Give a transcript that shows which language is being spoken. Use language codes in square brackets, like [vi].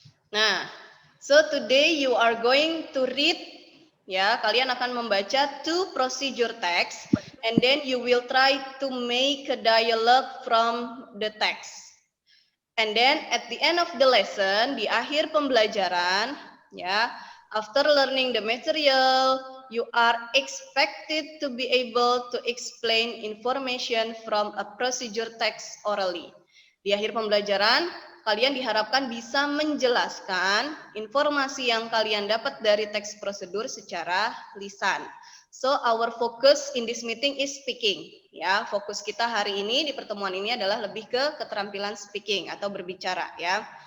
[en] Nah, so today you are going to read, ya, [id] kalian akan membaca [en] 2 procedure text, and then you will try to make a dialogue from the text. And then at the end of the lesson, [id] di akhir pembelajaran, [en] ya, after learning the material, you are expected to be able to explain information from a procedure text orally. [id] Di akhir pembelajaran, kalian diharapkan bisa menjelaskan informasi yang kalian dapat dari teks prosedur secara lisan. [en] So our focus in this meeting is speaking. [id] Ya, fokus kita hari ini di pertemuan ini adalah lebih ke keterampilan speaking atau berbicara ya.